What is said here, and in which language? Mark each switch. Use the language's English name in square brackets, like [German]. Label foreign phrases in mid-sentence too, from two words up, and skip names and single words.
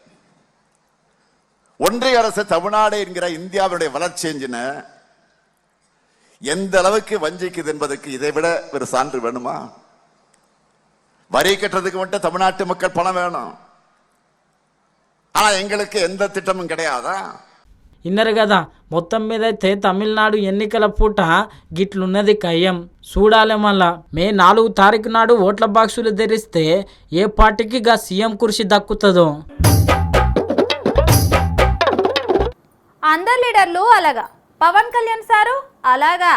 [Tamil] ஒன்றிய அரசு தமிழ்நாடு என்கிற இந்தியாவுடைய வளர்ச்சி என்ஜின எந்த அளவுக்கு வஞ்சிக்குது என்பதற்கு இதை விட ஒரு சான்று வேணுமா? வரி கட்டுறதுக்கு மட்டும் தமிழ்நாட்டு மக்கள் பணம் வேணும். ஆனா எங்களுக்கு எந்த திட்டமும் கிடையாதா? [Telugu] ఇన్నరు కదా, మొత్తం మీద అయితే తమిళనాడు ఎన్నికల పూట గిట్లున్నది కయ్యం. చూడాలి మళ్ళా మే 4 తారీఖు నాడు ఓట్ల బాక్సులు తెరిస్తే ఏ పార్టీకి గా సీఎం కుర్చీ దక్కుతుందో. అందరు లీడర్లు అలాగా, పవన్ కళ్యాణ్ సారు అలాగా.